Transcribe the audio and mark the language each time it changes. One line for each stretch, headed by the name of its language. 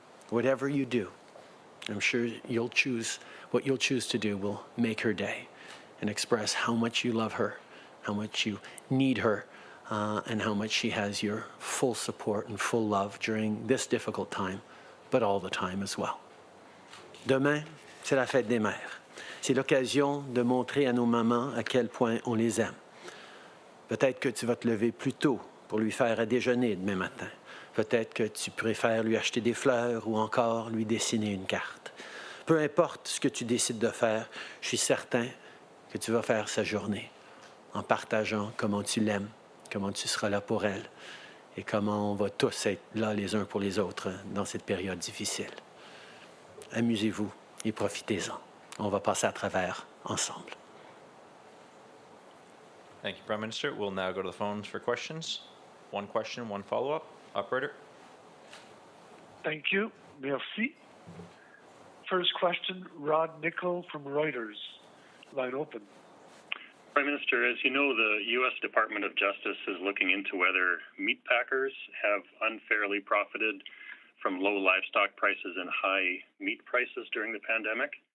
English: Whatever you do, I'm sure what you'll choose to do will make her day and express how much you love her, how much you need her, and how much she has your full support and full love during this difficult time, but all the time as well.
French: Demain, c'est la fête des mères. C'est l'occasion de montrer à nos mamans à quel point on les aime. Peut-être que tu vas te lever plus tôt pour lui faire à déjeuner demain matin. Peut-être que tu préfères lui acheter des fleurs ou encore lui dessiner une carte. Peu importe ce que tu décides de faire, je suis certain que tu vas faire sa journée en partageant comment tu l'aimes, comment tu seras là pour elle et comment on va tous être là les uns pour les autres dans cette période difficile. Amusez-vous et profitez-en. On va passer à travers ensemble.
English: Thank you, Prime Minister. We'll now go to the phones for questions. One question, one follow-up. Operator. Thank you.
French: Merci.
English: First question, Rod Nickel from Reuters. Line open. Prime Minister, as you know, the U.S. Department of Justice is looking into whether meat packers have unfairly profited from low livestock prices and high meat prices during the pandemic.